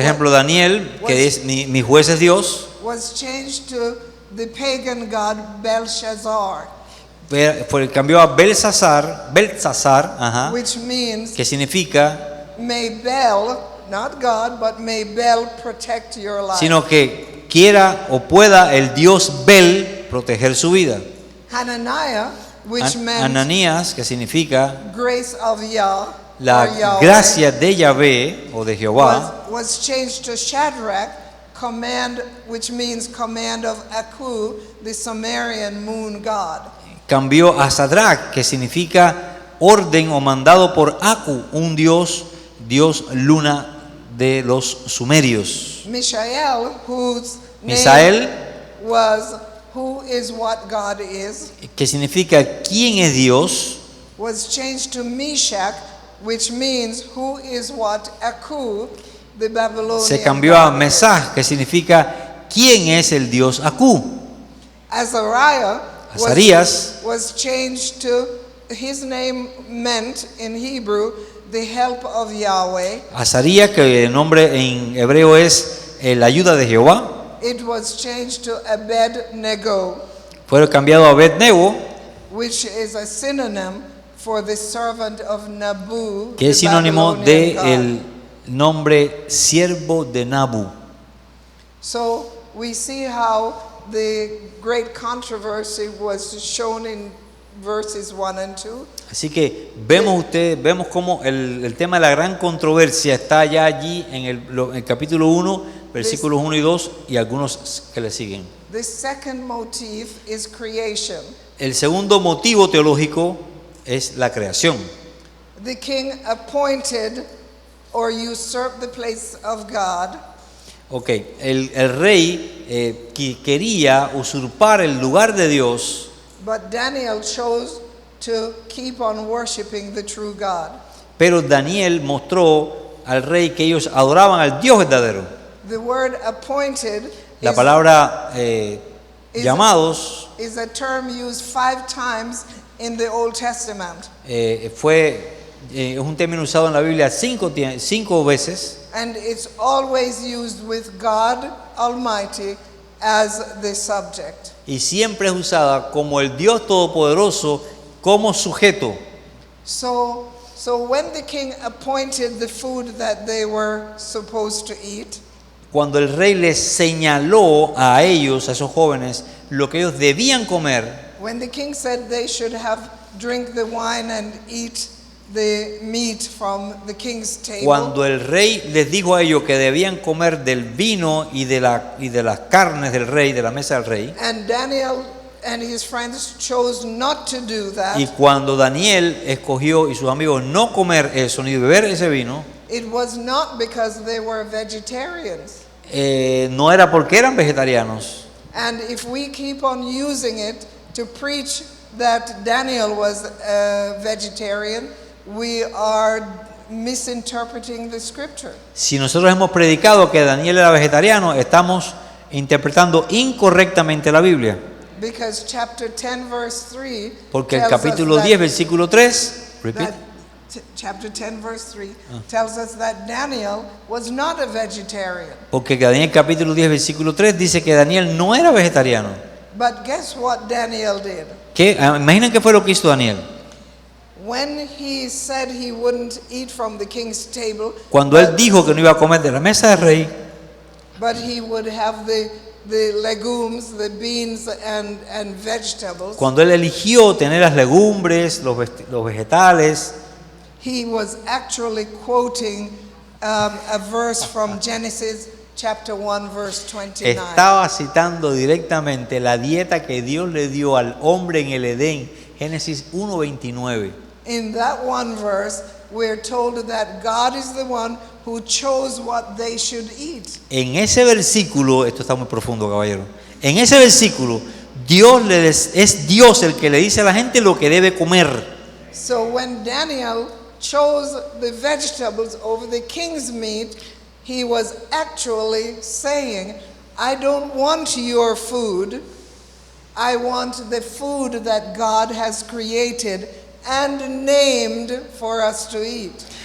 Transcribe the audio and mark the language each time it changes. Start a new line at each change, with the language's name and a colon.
Spanish: Daniel, que es mi juez es Dios,
English: was changed to the pagan god Belshazzar,
Spanish: cambió a Belsasar, ajá,
English: which means
Spanish: que significa,
English: may Bel, not God, but may Bel protect your life.
Spanish: sino que quiera o pueda el Dios Bel proteger su vida.
English: Hananiah, which meant
Spanish: Ananías, que significa
English: grace of Yah,
Spanish: la
English: or Yahweh,
Spanish: gracia de Yahvé o de Jehová,
English: was changed to Shadrach, which means command of Aku, the Sumerian moon god.
Spanish: cambió a Sadrach, que significa orden o mandado por Aku, un dios luna de los sumerios.
English: Mishael, whose
Spanish: Misael,
English: name was who is what God is,
Spanish: que significa quién es Dios,
English: was changed to Meshach, which means who is what Aku, the Babylonian
Spanish: se cambió a
English: god.
Spanish: Mesach, que significa quién es el dios Aku.
English: Azariah
Spanish: Azarías
English: was changed to, his name meant in Hebrew the help of Yahweh.
Spanish: Azarías, que el nombre en hebreo es la ayuda de Jehová,
English: It was changed to Abed-Nego,
Spanish: fue cambiado a Abed-Nego,
English: which is a synonym for the servant of Nabu,
Spanish: que es
English: the
Spanish: sinónimo
English: Babylonian
Spanish: de
English: god.
Spanish: el nombre siervo de Nabu.
English: So we see how the great controversy was shown in verses 1 and 2.
Spanish: Así que vemos cómo el tema de la gran controversia está ya allí en el capítulo 1, versículos 1 y 2 y algunos que le siguen.
English: The second motif is creation.
Spanish: El segundo motivo teológico es la creación.
English: The king appointed or usurp the place of God.
Spanish: Ok, el rey quería usurpar el lugar de Dios,
English: But Daniel chose to keep on worshiping the true God.
Spanish: pero Daniel mostró al rey que ellos adoraban al Dios verdadero.
English: The word appointed
Spanish: La palabra llamados
English: is a term used 5 times in the Old Testament.
Spanish: es un término usado en la Biblia 5 veces.
English: And it's always used with God Almighty as the subject.
Spanish: Y siempre es usada como el Dios Todopoderoso como sujeto.
English: So when the king appointed the food that they were supposed to eat,
Spanish: Cuando el rey les señaló a ellos, a esos jóvenes, lo que ellos debían comer,
English: when the king said they should drink the wine and eat the meat from the king's table,
Spanish: cuando el rey les dijo a ellos que debían comer del vino y de las carnes del rey, de la mesa del rey,
English: and Daniel and his friends chose not to do that,
Spanish: y cuando Daniel escogió y sus amigos no comer eso ni beber ese vino,
English: it was not because they were vegetarians.
Spanish: no era porque eran vegetarianos.
English: And if we keep on using it to preach that Daniel was a vegetarian, we are misinterpreting the scripture.
Spanish: Si nosotros hemos predicado que Daniel era vegetariano, estamos interpretando incorrectamente la Biblia.
English: Because chapter 10 verse 3
Spanish: Porque el
English: tells us
Spanish: capítulo
English: that-
Spanish: 10, versículo 3,
English: repeat. chapter 10 verse 3 tells us that Daniel was not a vegetarian.
Spanish: Porque Daniel capítulo 10, versículo 3 dice que Daniel no era vegetariano.
English: But guess what Daniel did?
Spanish: Imaginen qué fue lo que hizo Daniel.
English: When he said he wouldn't eat from the king's table,
Spanish: Cuando él dijo que no iba a comer de la mesa del rey,
English: but he would have the legumes, the beans and vegetables,
Spanish: cuando él eligió tener las legumbres, los vegetales,
English: he was actually quoting a verse from Genesis chapter 1 verse 29.
Spanish: estaba citando directamente la dieta que Dios le dio al hombre en el Edén, Génesis 1:29.
English: In that one verse, we're told that God is the one who chose what they should eat.
Spanish: En ese versículo, esto está muy profundo, caballero. En ese versículo, es Dios el que le dice a la gente lo que debe comer.
English: So when Daniel chose the vegetables over the king's meat, he was actually saying, I don't want your food. I want the food that God has created and named for us to eat.